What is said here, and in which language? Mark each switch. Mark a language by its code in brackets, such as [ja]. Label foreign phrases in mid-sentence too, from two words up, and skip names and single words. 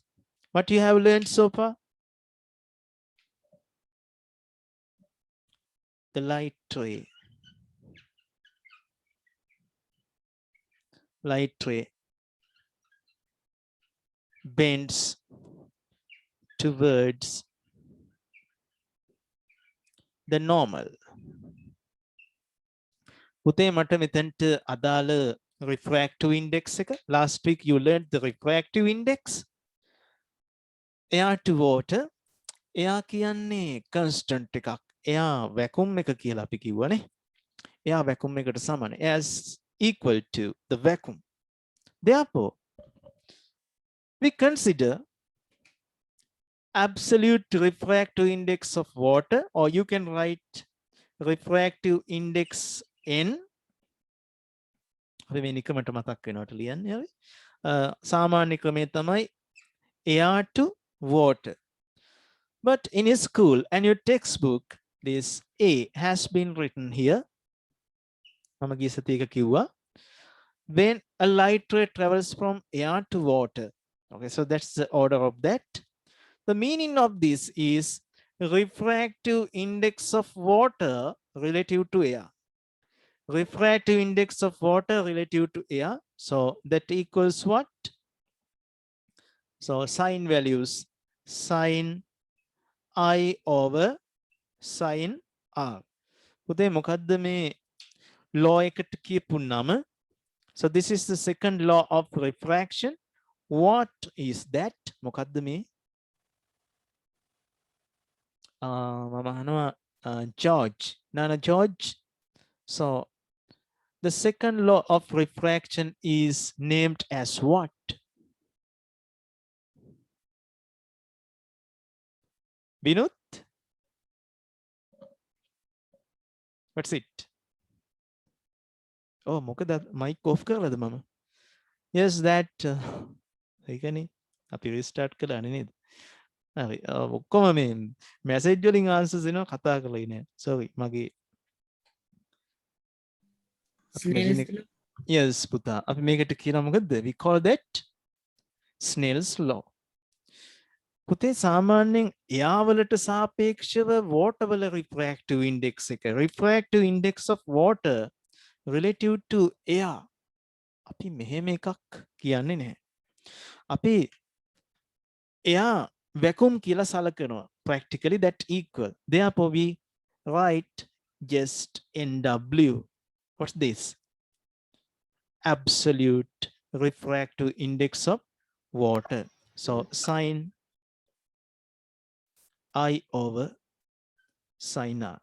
[en] What you have learned so far? The light ray bends towards the normal. [si] පුතේ මට මෙතනට අදාළ [en] refractive index [si] එක, [en] last week you learned the refractive index. air to water, [si] එයා කියන්නේ constant එකක්. එයා vacuum එක කියලා අපි කිව්වනේ. එයා vacuum එකට සමාන, [en] as equal to the vacuum. Therefore, we consider absolute refractive index of water, or you can write refractive index n. [si] අපි මේ නිකමට මතක් වෙනවට ලියන්නේ අපි. සාමාන්‍ය ක්‍රමය තමයි [en] air to water. But in your school and your textbook, this A has been written here. [si] මම ගිය සතියේ එක කිව්වා. [en] When a light ray travels from air to water. Okay, so that's the order of that. The meaning of this is refractive index of water relative to air. Refractive index of water relative to air. So that equals what? So sign values, sin I over sin R. පුතේ මොකද්ද මේ law එකට කියපු නම? So this is the second law of refraction. What is that? [si] මොකද්ද මේ? මම අහනවා George. [en] Nana George. So the second law of refraction is named as what? Vinod? What's it? [si] Oh, මොකද [en] mic off [si] කරලාද මම? [en] Yes, that [si] ඒකනේ අපි restart කළානේ නේද? හරි. ඔක්කොම මේ message වලින් answers එනවා කතා කරලා ඉන්නේ. Sorry මගේ Yes පුතා. අපි මේකට කියනවා මොකද්ද? [en] We call that Snell's law. [si] පුතේ සාමාන්‍යයෙන් එයාවලට සාපේක්ෂව water වල [en] refractive index [si] එක. [en] Refractive index of water relative to air. [si] අපි මෙහෙම එකක් කියන්නේ නැහැ. අපි [en] air vacuum [si] කියලා සලකනවා. [en] Practically that equal. Therefore we write just NW. What's this? Absolute refractive index of water. So sin I over sin R.